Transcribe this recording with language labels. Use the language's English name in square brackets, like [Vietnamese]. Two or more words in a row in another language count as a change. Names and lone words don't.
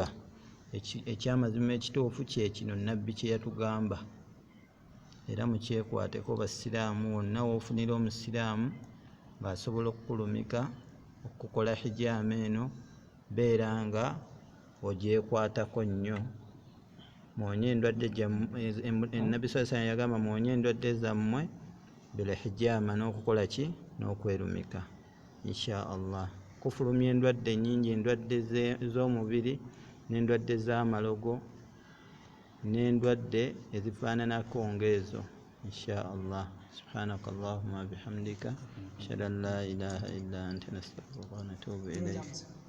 [Ganda] Ekyamazima ekituufu kye kino nabbi kye yatugamba, era mukyekwateko basiraamu. Wonna woofunira omusiraamu ng'asobola okukulumika okukola hijama eno, beera nga ogyekwatako nnyo. Mwonye endwadde Nabbi [Arabic] صلى الله عليه وسلم [Ganda] yagamba mwonye endwadde zammwe [Arabic] بالحجامة, [Ganda] n'okukola ki? N'okwerumika [Arabic] إن شاء الله. [Ganda] Kufulumya endwadde nnyingi, endwadde z'omubiri n'endwadde z'amalogo n'endwadde ezifaananako ng'ezo [Arabic] إن شاء الله. سبحانك اللهم بحمدك أشهد أن لا إله إلا أنت نستغفرك ونتوب إليك.